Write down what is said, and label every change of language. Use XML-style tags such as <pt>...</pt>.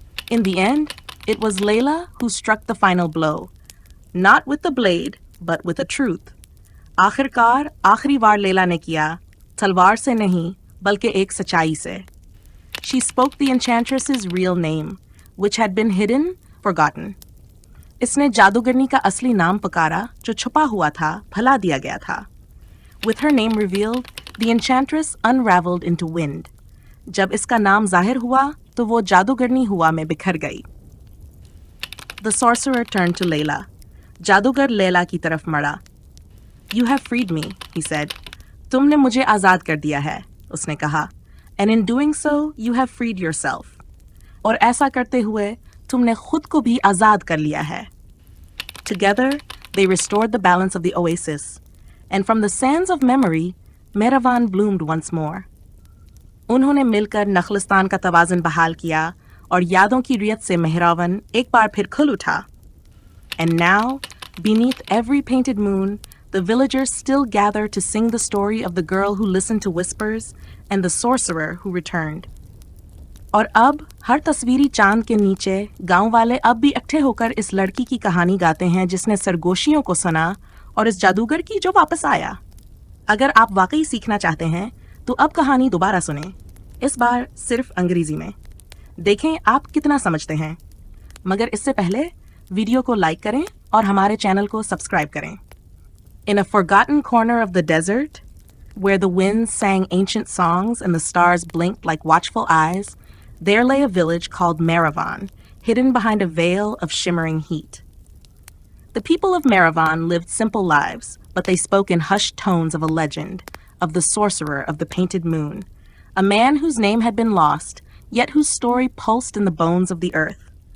<en>In the end, it was Layla who struck the final blow, not with the blade, but with the truth.</en> <hi>आखिरकार आखिरी वार लैला ने किया, तलवार से नहीं, बल्कि एक सच्चाई से.</hi> <en>She spoke the enchantress's real name, which had been hidden, forgotten.</en> <hi>इसने जादूगरनी का असली नाम पुकारा, जो छुपा हुआ था, भुला दिया गया था.</hi> <en>With her name revealed, the enchantress unraveled into wind.</en> <hi>जब इसका नाम जाहिर हुआ, तो वो जादूगरनी हुआ में बिखर गई.</hi> <en>The sorcerer turned to Layla.</en> <hi>जादूगर लैला की तरफ मड़ा.</hi> <en>You have freed me, he said.</en> <hi>तुमने मुझे आज़ाद कर दिया है, उसने कहा.</hi> <en>And in doing so, you have freed yourself.</en> <hi>और ऐसा करते हुए, तुमने खुद को भी आज़ाद कर लिया है.</hi> <en>Together, they restored the balance of the oasis. And from the sands of memory, Mehravan bloomed once more.</en> <hi>उन्होंने मिलकर नखलिस्तान का तवाज़ुन बहाल किया और यादों की रियत से मेहरावन एक बार फिर खुल उठा.</hi> <en>And now, beneath every painted moon, the villagers still gather to sing the story of the girl who listened to whispers and the sorcerer who returned.</en> <hi>और अब हर तस्वीरी चांद के नीचे गांव वाले अब भी इकट्ठे होकर इस लड़की की कहानी गाते हैं जिसने सरगोशियों को सुना और इस जादूगर की जो वापस आया. अगर आप वाकई सीखना चाहते हैं तो अब कहानी दोबारा सुनें, इस बार सिर्फ अंग्रेजी में. देखें आप कितना समझते हैं. मगर इससे पहले वीडियो को लाइक करें और हमारे चैनल को सब्सक्राइब करें.</hi> <en>In a forgotten corner of the desert, where the winds sang ancient songs and the stars blinked like watchful eyes, there lay a village called Mehravan, hidden behind a veil of shimmering heat. The people of Maravan lived simple lives, but they spoke in hushed tones of a legend, of the sorcerer of the painted moon, a man whose name had been lost, yet whose story pulsed in the bones of the earth.</en>